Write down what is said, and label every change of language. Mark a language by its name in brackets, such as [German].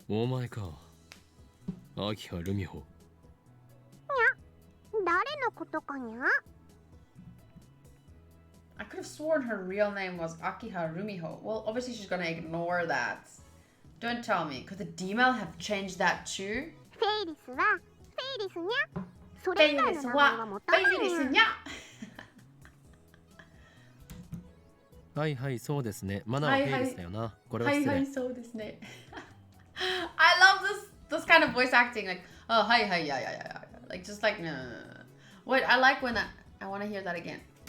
[English] Oh my god. AlexxRu. [Japanese] 誰のことかにゃ? [English] I could have sworn her real name was Akiha Rumiho. Well, obviously she's gonna ignore that. Don't tell me. Could the D-mail have changed that too? [Japanese] フェイリスはフェイリスにゃ。それ以外の名前は持たないにゃ。はいはいそうですね。マナーはフェイリスだよな。これは失礼。はいはいそうですね。 [English] I love this kind of voice acting, like, oh, hi, yeah, yeah. Like, just like, no. Wait, I like when I want to hear that again.